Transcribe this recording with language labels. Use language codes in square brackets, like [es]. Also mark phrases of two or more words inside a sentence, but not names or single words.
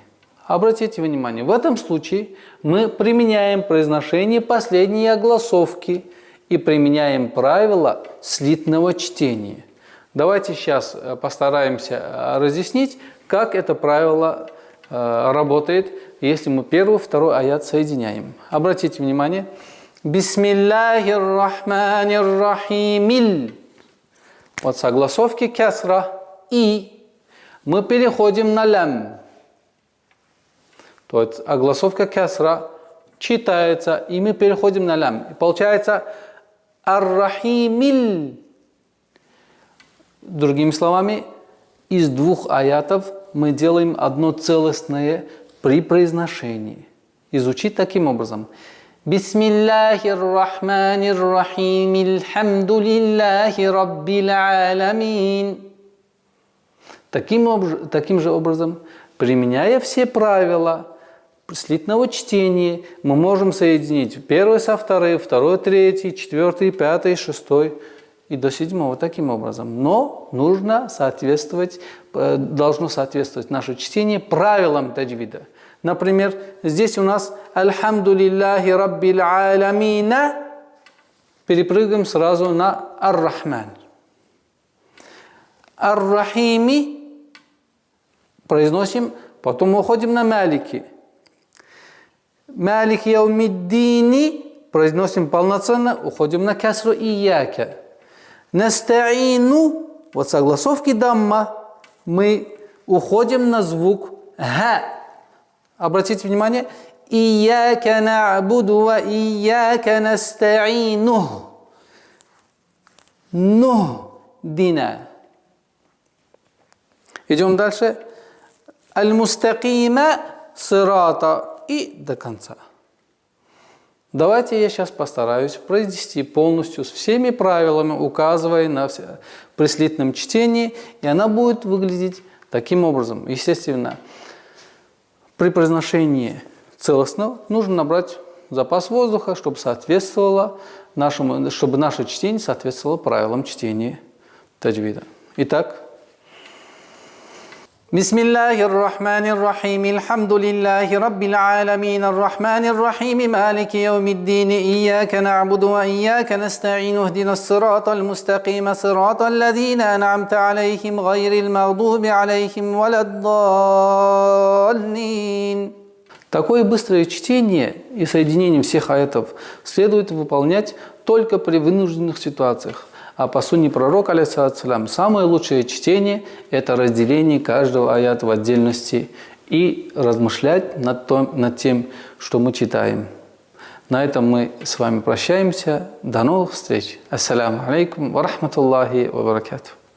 [ru] Обратите внимание, в этом случае мы применяем произношение последней огласовки и применяем правило слитного чтения. Давайте сейчас постараемся разъяснить, как это правило работает, если мы первый и второй аят соединяем. Обратите внимание. [ar] بسم الله الرحمن الرحيم. [ru] Вот с огласовки кясра и мы переходим на лям. То есть огласовка кясра читается, и мы переходим на лям. И получается ар-рахимил. Другими словами, из 2 аятов мы делаем одно целостное при произношении. Изучить таким образом. [ar] بسم الله الرحمن الرحيم. الحمد لله رب العالمين. [ru] Таким же образом, применяя все правила слитного чтения, мы можем соединить 1 со 2, 2, 3, 4, 5, 6 и до 7 таким образом. Но должно соответствовать наше чтение правилам таджвида. Например, здесь у нас [ar] «الحمد لله رب العالمين». [ru] Перепрыгаем сразу на «Ар-Рахман». «Ар-Рахими» произносим, потом уходим на «Малики». [ar] «مالك يوم الدين» [ru] произносим полноценно, уходим на «Касру ияка». «Наста'ину» вот с огласовки дамма мы уходим на звук «ха». Обратите внимание. [ar] «إياك نعبد وإياك نستعين». [ru] «Нухдина». Идем дальше. [ar] «المستقيم صراط» [ru] и до конца. Давайте я сейчас постараюсь произнести полностью с всеми правилами, указывая на все при слитном чтении, и она будет выглядеть таким образом. Естественно, при произношении целостно нужно набрать запас воздуха, чтобы наше чтение соответствовало правилам чтения таджвида. Итак, [ar] بسم الله الرحمن الرحيم. الحمد لله رب العالمين. الرحمن الرحيم مالك يوم الدين إياك نعبد وإياك نستعين. اهدنا الصراط المستقيم صراط الذين أنعمت عليهم غير المغضوب عليهم ولا الضالين. [ru] Такое быстрое чтение и соединение всех аятов следует выполнять только при вынужденных ситуациях. А по сунне пророка, алейхиссалям, самое лучшее чтение – это разделение каждого аята в отдельности и размышлять над тем, что мы читаем. На этом мы с вами прощаемся. До новых встреч. [ar] السلام عليكم ورحمة الله وبركاته.